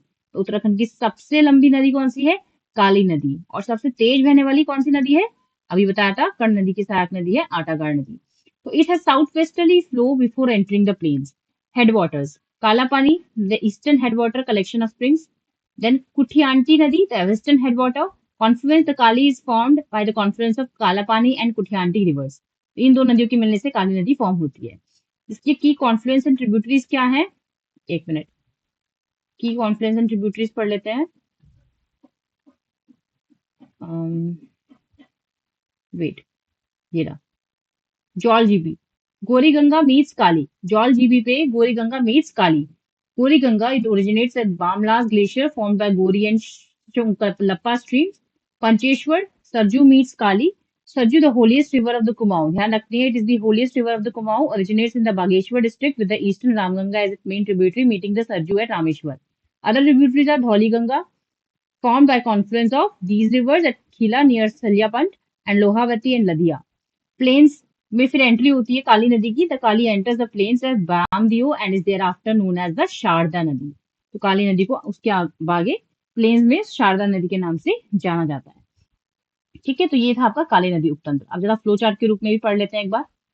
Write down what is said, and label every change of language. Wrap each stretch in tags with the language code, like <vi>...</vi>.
<hi>तो उत्तराखंड की सबसे लंबी नदी कौन सी है, काली नदी। और सबसे तेज बहने वाली कौन सी नदी है, अभी बताया था कर्ण नदी की सहायक नदी है आटागाड़ नदी।</hi> <en>तो it has south westerly flow before entering the plains. Headwaters, Kalapani the eastern headwater collection of springs, then Kuthiyanti nadi the western headwater. Confluence the Kali is formed by the confluence of Kalapani and Kuthiyanti rivers.</en> <hi>इन दो नदियों के मिलने से काली नदी फॉर्म होती है। इसके</hi> <en>की confluence and tributaries</en> <hi>क्या है, एक मिनट, की कॉन्फ्लुएंस एंड ट्रिब्यूटरीज पढ़ लेते हैं। वेट, ये रहा, जॉल जीबी, गोरी गंगा मीट्स काली।</hi> <en>Jauljibi पे Gori Ganga meets Kali. Gori Ganga it originates at Bamlas glacier formed by Gori and Lappa streams. Pancheshwar, Sarju meets Kali. Sarju the holiest river of the Kumaon, ध्यान रखनी है, it is the holiest river of the Kumaon, originates in the Bageshwar district with the eastern Ramganga as its main tributary meeting the Sarju at Rameshwar. Other tributaries are Dhauli Ganga formed by confluence of these rivers at Khila near Salyapant and Lohavati and Ladhiya.</en> <hi>Plains में फिर entry होती है काली नदी की।</hi> <en>The Kali enters the plains as Bamdeo and is there after known as the Sharda nadi.</en> <hi>तो काली नदी को उसके आगे प्लेन्स में शारदा नदी के नाम से जाना जाता है। ठीक है, तो ये था आपका काली नदी उपतंत्र। अब जरा फ्लो चार्ट के रूप में भी पढ़ लेते हैं एक बार।</hi>